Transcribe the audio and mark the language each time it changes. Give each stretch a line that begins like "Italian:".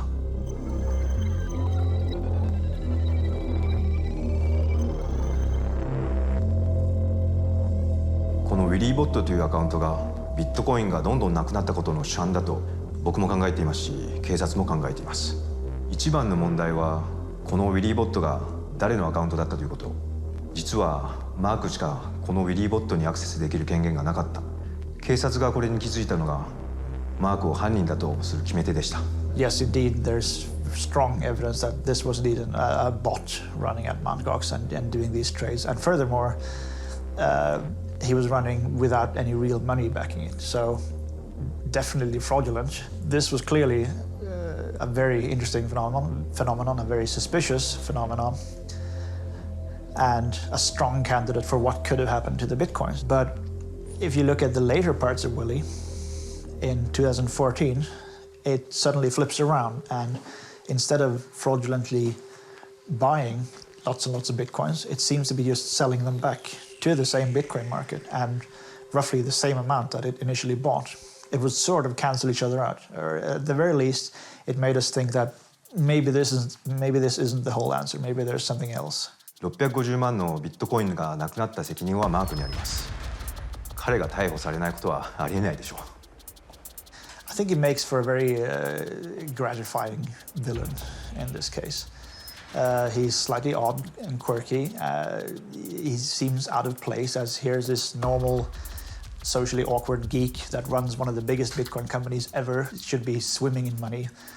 Japanese: このウィリーボットというアカウントがビットコインがどんどんなくなったことの主犯だと僕も考えていますし、警察も考えています。一番の問題はこのウィリーボットが誰のアカウントだったということ。実はマークしかこのウィリーボットにアクセスできる権限がなかった。警察がこれに気づいたのがマークを犯人だとする決め手でした。
English: Yes, indeed, there's strong evidence that this was indeed a bot running at Mt.GOX and doing these trades. And furthermore, he was running without any real money backing it. So definitely fraudulent. This was clearly a very interesting phenomenon, a very suspicious phenomenon, and a strong candidate for what could have happened to the Bitcoins. But if you look at the later parts of Willy, in 2014, it suddenly flips around, and instead of fraudulently buying lots and lots of Bitcoins, it seems to be just selling them back to the same Bitcoin market and roughly the same amount that it initially bought. It would sort of cancel each other out, or at the very least, it made us think that maybe this isn't the whole answer, maybe there's something else.
Japanese: 650万のビットコインがなくなった責任はマークにあります。彼が逮捕されないことはありえないでしょう。
English: I think it makes for a very gratifying villain in this case. He's slightly odd and quirky. He seems out of place, as here's this normal, socially awkward geek that runs one of the biggest Bitcoin companies ever, should be swimming in money.